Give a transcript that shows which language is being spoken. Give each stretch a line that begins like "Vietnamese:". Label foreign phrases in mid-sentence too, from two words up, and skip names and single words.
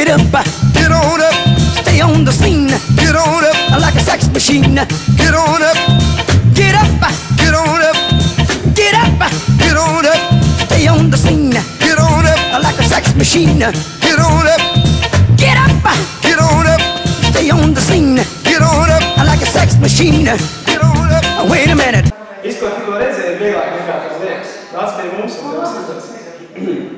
English: get on up, stay on the scene, get on up, like a sex machine, get on up, get up, get on up, get up, get on up, stay on the scene, get on up, like a sex machine, get on up, get up, get on up, stay on the scene, get on up, like a sex machine, get on up. Wait a minute.
Latvian: Viss, ko tikko redzēju, vieglāk nekā tas liekas. Nāc pie mums un tev izdodas.